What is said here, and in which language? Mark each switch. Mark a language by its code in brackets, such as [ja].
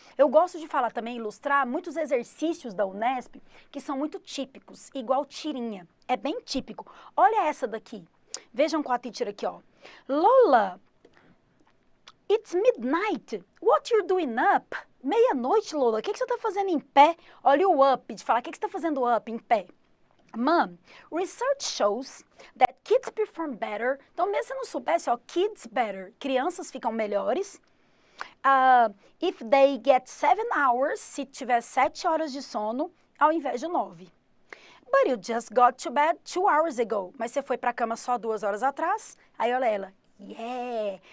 [pt] Eu gosto de falar também, ilustrar muitos exercícios da Unesp que são muito típicos, igual tirinha. É bem típico. Olha essa daqui. Vejam com a teacher aqui, ó. [en] Lola, it's midnight. What you're doing up? [pt] Meia-noite, Lola. O que você está fazendo em pé? Olha o up, de falar. O que você está fazendo up, em pé? [en] Mom, research shows that kids perform better. [pt] Então, mesmo se não soubesse, ó, [en] kids better. [pt] Crianças ficam melhores. [en] If they get 7 hours, [pt] se tiver 7 horas de sono, ao invés de 9. [en] But you just got to bed 2 hours ago. [pt] Mas você foi para a cama só 2 horas atrás? Aí olha ela. Yeah!